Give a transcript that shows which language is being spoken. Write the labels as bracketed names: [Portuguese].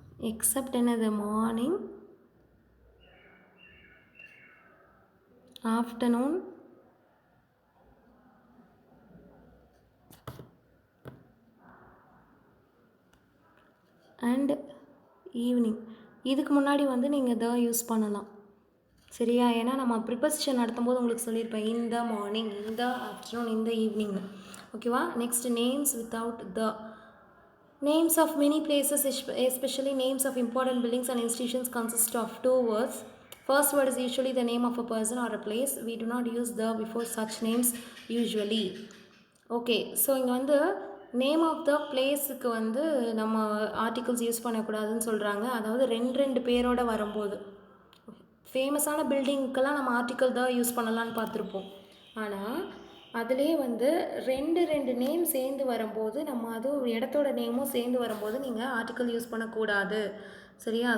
[English] Except என்னது, morning, afternoon, and evening. [Tamil] இதுக்கு முன்னாடி வந்து நீங்கள் த யூஸ் பண்ணலாம். சரியா? ஏன்னா நம்ம ப்ரிப்போசிஷன் நடத்தும்போது உங்களுக்கு சொல்லியிருப்பேன், இந்த மார்னிங், இந்த ஆஃப்டர்நூன், இந்த ஈவினிங்னு. [English] ஓகேவா? Next names without the. Names of many places, especially names of important buildings and institutions, consist of two words. First word is usually the name of a person or a place. We do not use the before such names usually. [Tamil] Okay, so இங்கே வந்து name of the பிளேஸுக்கு வந்து நம்ம articles use பண்ணக்கூடாதுன்னு சொல்கிறாங்க. அதாவது ரெண்டு பேரோட வரும்போது, ஃபேமஸான பில்டிங்க்கெல்லாம் நம்ம ஆர்டிக்கல் தான் யூஸ் பண்ணலான்னு பார்த்துருப்போம். ஆனால் அதிலே வந்து ரெண்டு நேம் சேர்ந்து வரும்போது, நம்ம அதுவும் இடத்தோட நேமும் சேர்ந்து வரும்போது நீங்கள் ஆர்டிக்கல் யூஸ் பண்ணக்கூடாது. சரியா?